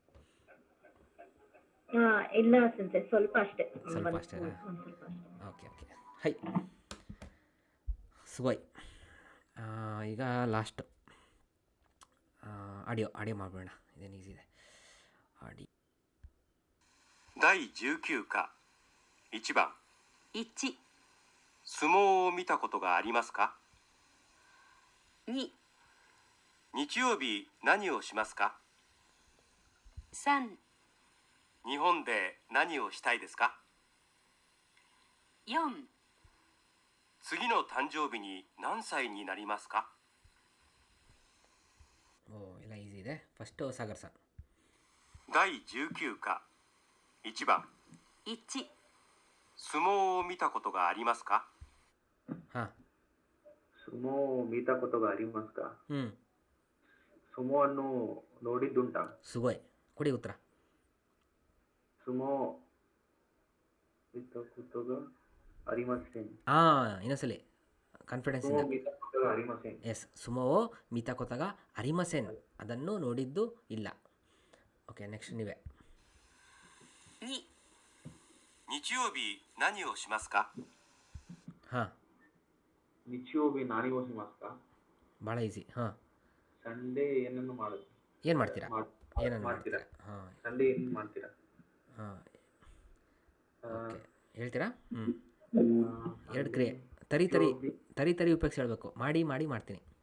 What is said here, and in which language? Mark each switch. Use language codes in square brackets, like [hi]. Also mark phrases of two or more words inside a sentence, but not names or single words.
[kn] ಇಲ್ಲ ಸಂತೆ, ಸ್ವಲ್ಪ ಅಷ್ಟೇ. ಸ್ವಲ್ಪ ಅಷ್ಟೇನಾ? ಒಂದ್ ಸ್ವಲ್ಪ ಅಷ್ಟೇ. [en] OK OK. [kn] ಹೈ ಸುವಯ್. ಈಗ [en] last audio [kn] ಮಾಡಬೇಡ, ಇದೇನು ಈಸಿ ಇದೆ. ಆಡಿ [ja] 第19課1番 1、相撲を見たことがありますか。 2、日曜日何をしますか。 3、日本で何をしたいですか。 4、次の誕生日に何歳になりますか。 [kn] ಓ, ಎಲ್ಲ ಈಸಿ ಇದೆ. ಫಸ್ಟು ಸಾಗರ್ ಸರ್. [ja] 第19課1番 1、相撲を見たことがありますか。 [kn] ಹಾಂ. [ja] 相撲 見た ことが ありますか. [kn] ಸುಮೋ ಅನ್ನು ನೋಡಿದ್ದುಂಟಾ. ಸುಗೋಯ್ ಕೊಡಿ ಉತ್ತರ. [ja] 相撲 見た ことが ありません. [kn] ಇನ್ನೊಂದ್ಸಲಿ ಕಾನ್ಫಿಡೆನ್ಸ್ ಸುಮೋ ಇಂದ. [ja] 見た ことが ありません. ಎಸ್, 相撲 見た ことが ありません, [kn] ಅದನ್ನು ನೋಡಿದ್ದು ಇಲ್ಲ. [en] OK, next [kn] ನೀವೇ. [ja] 2、日曜日何をしますか。 [kn] ಹಾಂ, [ja] 日曜日 何を しますか. [kn] ಭಾಳ ಈಸಿ. ಹಾಂ, ಸಂಡೇ ಏನನ್ನು ಮಾಡುದು. ಏನು ಮಾಡ್ತೀರಾ? ಏನನ್ನು ಮಾಡ್ತೀರಾ? ಮಾಡ್ತೀರಾ? ಹಾಂ ಸಂಡೇ ಏನು ಮಾಡ್ತೀರಾ. ಹಾಂ, ಓಕೆ, ಹೇಳ್ತೀರಾ? ಎರಡು ಕ್ರಿಯೆ ತರಿ ಉಪಯೋಗಿಸಿ ಹೇಳಬೇಕು. ಮಾಡಿ ಮಾಡ್ತೀನಿ.